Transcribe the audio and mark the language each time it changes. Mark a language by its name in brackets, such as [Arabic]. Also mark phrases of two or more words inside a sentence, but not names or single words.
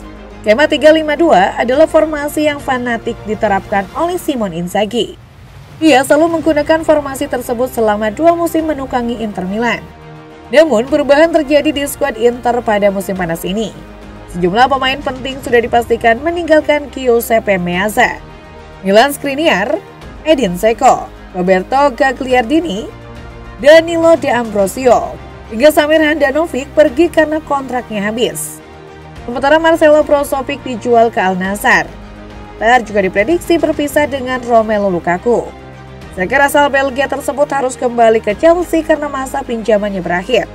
[Indonesian] Skema 3-5-2 adalah formasi yang fanatik diterapkan oleh Simone Inzaghi. Ia selalu menggunakan formasi tersebut selama 2 musim menukangi Inter Milan. Namun, perubahan terjadi di skuad Inter pada musim panas ini. Sejumlah pemain penting sudah dipastikan meninggalkan Giuseppe Meazza, Milan Skriniar, Edin Dzeko, Roberto Gagliardini, Danilo De Ambrosio, hingga Samir Handanovic pergi karena kontraknya habis. Sementara Marcelo Brozovic dijual ke Al Nassr. Inter juga diprediksi berpisah dengan Romelu Lukaku. Striker asal Belgia tersebut harus kembali ke Chelsea karena masa pinjamannya berakhir.